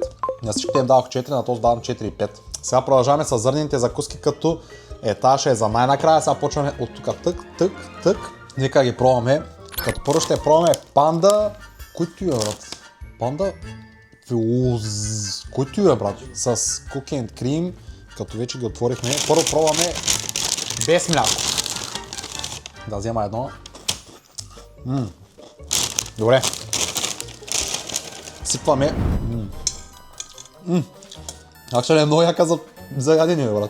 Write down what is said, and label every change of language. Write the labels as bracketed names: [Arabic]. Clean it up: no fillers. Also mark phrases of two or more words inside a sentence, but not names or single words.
[Bulgarian] На всичките им давах 4, на тост давам 4,5. Сега продължаваме с зърнените закуски, като тази ще е за най-накрая. Сега почваме от тук тък. Нека ги пробваме. Като първо ще пробваме панда. Който е, брат? Панда? Който е, брат? [English] С cookie and cream. [Bulgarian] Като вече ги отворихме. Първо пробваме без мляко. Да взема едно. Добре. Сипваме. Actually е много яка за ядение, брат.